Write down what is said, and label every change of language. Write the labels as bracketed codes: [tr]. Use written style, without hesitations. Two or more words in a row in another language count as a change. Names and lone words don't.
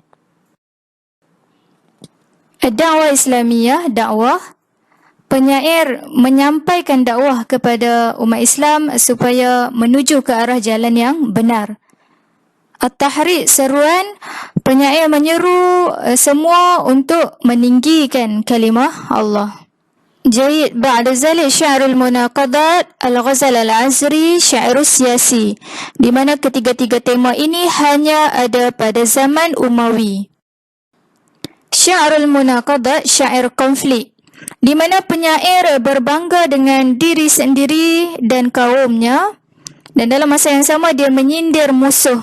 [ms] Dakwah Islamiyah, dakwah, penyair menyampaikan dakwah kepada umat Islam supaya menuju ke arah jalan yang benar. At-Tahrid, seruan, penyair menyeru semua untuk meninggikan kalimah Allah. [ar] جيد، بعد ذلك شعر المناقضات، الغزل العذري، الشعر السياسي, [ms] di mana ketiga-tiga tema ini hanya ada pada zaman Umawi. [ar] شعر المناقضات, [ms] syair konflik, di mana penyair berbangga dengan diri sendiri dan kaumnya, dan dalam masa yang sama dia menyindir musuh.